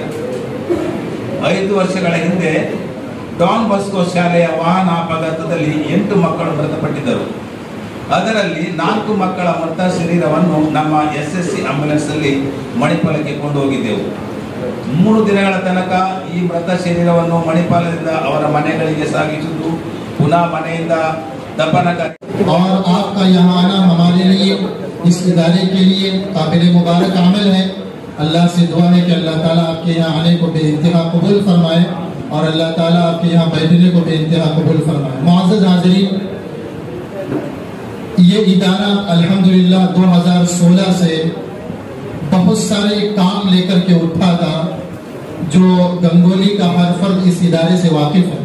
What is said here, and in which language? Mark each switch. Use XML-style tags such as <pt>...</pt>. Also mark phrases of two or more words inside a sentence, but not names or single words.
<kn>5 ವರ್ಷಗಳ ಹಿಂದೆ ಡಾನ್ ಬಾಸ್ಕೋ ಶಾಲೆಯ ವಾಹನ ಅಪಘಾತದಲ್ಲಿ 8 ಮಕ್ಕಳು ಮೃತಪಟ್ಟಿದ್ದರು. ಅದರಲ್ಲಿ 4 ಮಕ್ಕಳ ಮೃತ ಶರೀರವನ್ನು ನಮ್ಮ SSC ಆಂಬುಲೆನ್ಸ್ ಅಲ್ಲಿ ಮಣಿಪಾಲಕ್ಕೆ ಕೊಂಡು ಹೋಗಿದ್ದೆವು. 3 ದಿನಗಳ ತನಕ ಈ ಮೃತ ಶರೀರವನ್ನು ಮಣಿಪಾಲದಿಂದ ಅವರ ಮನೆಗಳಿಗೆ ಸಾಗಿಸುವುದು, ಪುನಃ ಮನೆಯಿಂದ</kn> <ur>دفن کر. اور آپ کا یہاں آنا ہمارے لیے، اس ادارے کے لیے قابل مبارک عمل ہے. اللہ سے دعا ہے کہ اللہ تعالیٰ آپ کے یہاں آنے کو بے انتہا قبول فرمائے اور اللہ تعالیٰ آپ کے یہاں بیٹھنے کو بے انتہا قبول فرمائے. معزز حاضرین، یہ ادارہ الحمدللہ 2016 سے بہت بہت سارے کام لے کر کے اٹھا تھا جو گنگولی کا ہر فرد اس ادارے سے واقف ہے.</ur>